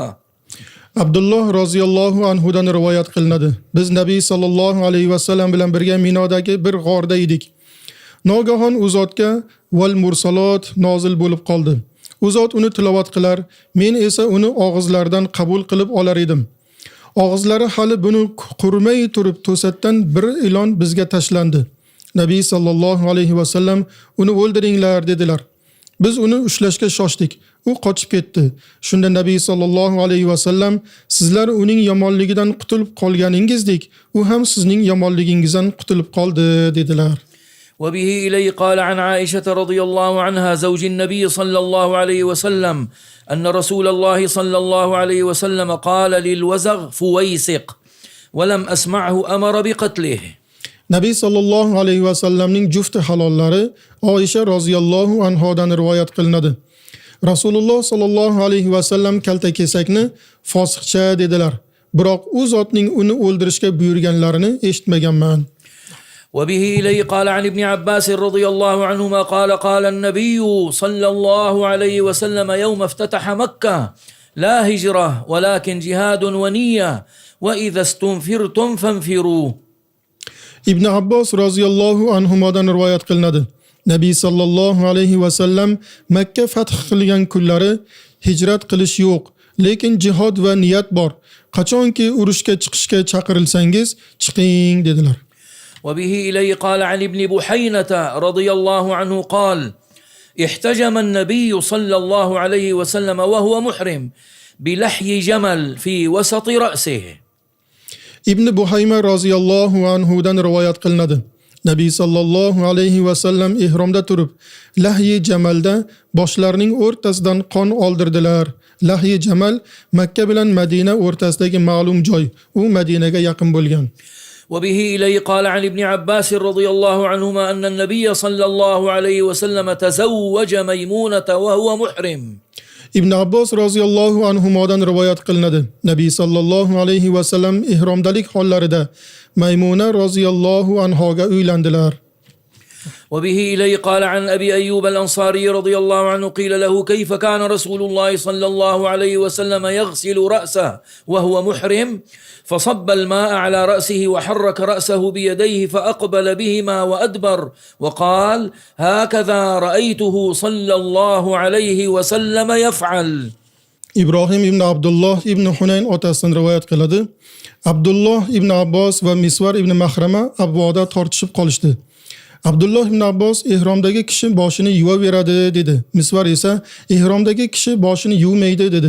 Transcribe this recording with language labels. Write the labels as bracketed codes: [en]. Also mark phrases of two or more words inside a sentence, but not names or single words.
[uz] Abdullah [ar] رضي الله عنه [uz] rivoyat qilinadi. Biz Nabiy [ar] صلى الله عليه وسلم [uz] bilan birga Minodagi bir g'orda edik. Nogahon u zotga [ar] والمرسلات [uz] nozil bo'lib qoldi. U zot uni tilovat qilar, men esa uni og'izlaridan qabul qilib olar edim. Og'izlari hali buni qurmay turib to'satdan bir ilon bizga tashlandi. Nabiy [ar] صلى الله عليه وسلم [uz] uni o'ldiringlar dedilar. Biz uni ushlashga shoshdik. U qochib ketdi. Shunda Nabiy [ar] صلى الله عليه وسلم [uz] sizlar uning yomonligidan qutulib qolganingizdek, u ham sizning yomonligingizdan qutulib qoldi dedilar. [ar] وبه إليه قال عن عائشة رضي الله عنها زوج النبي صلى الله عليه وسلم أن رسول الله صلى الله عليه وسلم قال للوزغ فويسق ولم أسمعه أمر بقتله. [uz] Nabiy [ar] صلى الله عليه وسلم [uz] jufti halollari Oysha [ar] رضي الله عنها [uz] rivoyat qilinadi. Rasululloh [ar] صلى الله عليه وسلم [uz] kaltakesakni fosiqcha dedilar. Biroq u zotning uni o'ldirishga buyurganlarini eshitmaganman. [ar] وبه إليه قال عن ابن عباس رضي الله عنهما قال قال النبي صلى الله عليه وسلم يوم افتتح مكة لا هجرة ولكن جهاد ونية وإذا استنفرتم فانفروا. [uz] Ibn Abbos [ar] رضي الله عنهما [uz] rivoyat qilinadi. Nabiy [ar] صلى الله عليه وسلم [uz] Makka fath qilgan kunlari hijrat qilish yo'q, lekin jihad va niyat bor. Qachonki urushga chiqishga chaqirilsangiz, chiqing dedilar. [ar] وبه إليه قال عن ابن بحينة رضي الله عنه قال احتجم النبي صلى الله عليه وسلم وهو محرم بلحي جمل في وسط رأسه. [uz] Ibn Buhayma [ar] رضي الله عنه [uz] rivoyat qilinadi. Nabiy [ar] صلى الله عليه وسلم [uz] ihromda turib, lahyi jamalda boshlarining o'rtasidan qon oldirdilar. Lahyi jamal Makka bilan Madina o'rtasidagi ma'lum joy. U Madinaga yaqin bo'lgan. [ar] وبه إليه قال عن ابن عباس رضي الله عنهما أن النبي صلى الله عليه وسلم تزوج ميمونة وهو محرم. [uz] Ibn Abbos [ar] رضي الله عنه [uz] rivoyat qilinadi. Nabiy [ar] صلى الله عليه وسلم [uz] ihromdalik hollarida Maymuna [ar] رضي الله عنها [uz] uylandilar. [ar] وبه إليه قال عن أبي أيوب الأنصاري رضي الله عنه قيل له كيف كان رسول الله صلى الله عليه وسلم يغسل رأسه وهو محرم فصب الماء على رأسه وحرك رأسه بيديه فأقبل بهما وأدبر وقال هكذا رأيته صلى الله عليه وسلم يفعل. [uz] Ibrohim ibn Abdulloh ibn Hunayn otasidan rivoyat qiladi. Abdulloh ibn Abbos va Misvar ibn Mahrama abvoda tortishib qolishdi. Abdulloh ibn Abbos ihromdagi kishi boshini yuvaveradi dedi. Misvar esa ihromdagi kishi boshini yuvmaydi dedi.